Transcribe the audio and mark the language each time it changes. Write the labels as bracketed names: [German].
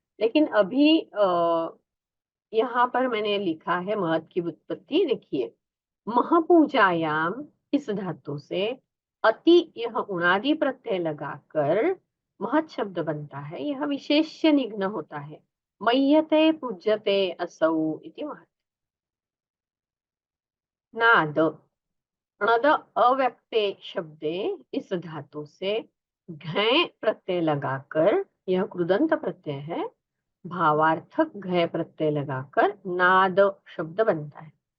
[Hindi] लेकिन अभी यहाँ पर मैंने लिखा है महत की व्युत्पत्ति, देखिए। महपूजायाम इस धातु से अति यह उणादि प्रत्यय लगाकर महत शब्द बनता है। यह विशेष्य निघ्न होता है। [Sanskrit] मय्यते पूज्यते असौ इति महत्। [Hindi] नाद, णद अव्यक्ते शब्दे इस धातु से घय प्रत्यय लगाकर, यह कृदंत प्रत्यय है, भावार्थक घय प्रत्यय लगाकर नाद शब्द बनता है।